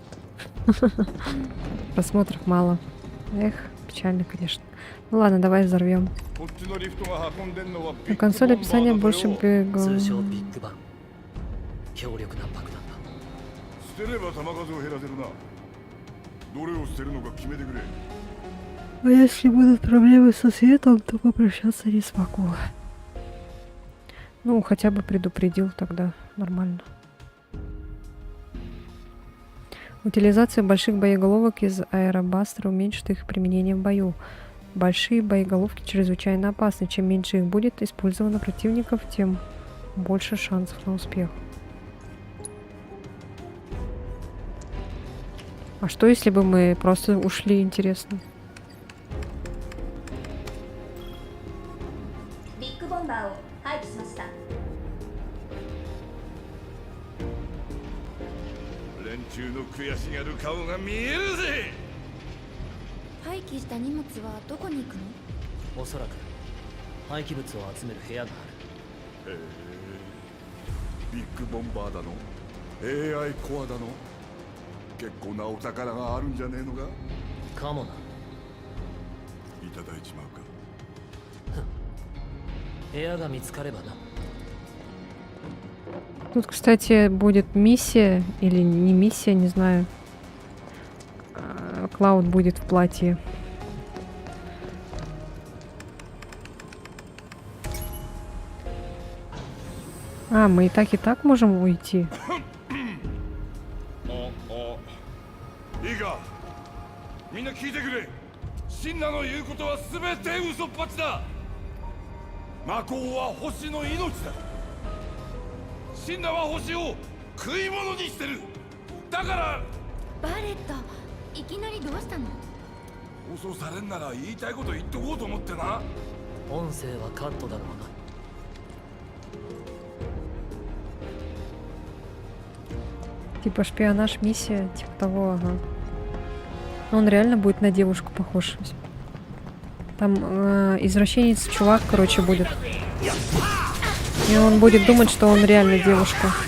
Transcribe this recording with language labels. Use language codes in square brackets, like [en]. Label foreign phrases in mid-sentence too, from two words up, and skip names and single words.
[ru] Просмотров мало. Эх, печально, конечно. Ну ладно, давай взорвем. На консоли описания больше бегал. [ja] 通称ビッグバン。強力な爆弾だ。捨てれば弾数を減らせるな。どれを捨てるのか決めてくれ。 [ru] А если будут проблемы со светом, то попрощаться не смогу. Ну, хотя бы предупредил тогда. Нормально. Утилизация больших боеголовок из аэробастера уменьшит их применение в бою. Большие боеголовки чрезвычайно опасны. Чем меньше их будет использовано противников, тем больше шансов на успех. А что если бы мы просто ушли, интересно? [ja] ビッグボンバーを廃棄しました。連中の悔しがる顔が見えるぜ。廃棄した荷物はどこに行くの？おそらく廃棄物を集める部屋がある。ビッグボンバーだの AI コアだの結構なお宝があるんじゃねえのか。かもな。いただいちまうか。部屋が見つかればな。 [ru] Тут, кстати, будет миссия, или не миссия, не знаю. Клауд будет в платье. А, мы и так можем уйти. [ja] いいか、みんな聞いてくれ。シンナの言うことは全て嘘っぱちだ。魔法は星の命だ。シンナは星を食い物にしてる。だからバレット、いきなりどうしたの？放送されんなら言いたいこと言っとこうと思ってな。音声はカットだろうな。 [ru] Типа шпионаж, миссия, типа того, ага. Он реально будет на девушку похож. Там извращенец чувак, короче, будет. И он будет думать, что он реально девушка.